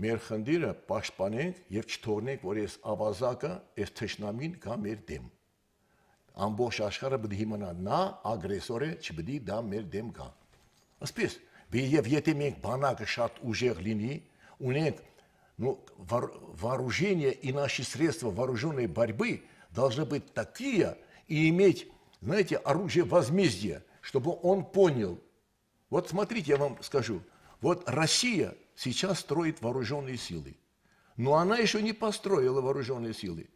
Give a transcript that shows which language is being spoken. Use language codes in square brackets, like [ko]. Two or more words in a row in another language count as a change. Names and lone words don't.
[hy] Մեր խնդիրը պաշտպանենք եւ չթողնենք, որ այս ավազակը, այս թշնամին գա մեր դեմ։ Ամբողջ աշխարհը պետք է իմանա, նա ագրեսոր է, չպետք է դա մեր дем գա։ Ասես, եւ եթե մենք բանակը շատ ուժեղ լինի, ունենք, [ru] вооружение и наши средства вооруженной борьбы должны быть такие и иметь, знаете, оружие возмездия, чтобы он понял. Вот смотрите, я вам скажу, вот Россия сейчас строит вооруженные силы, но она еще не построила вооруженные силы.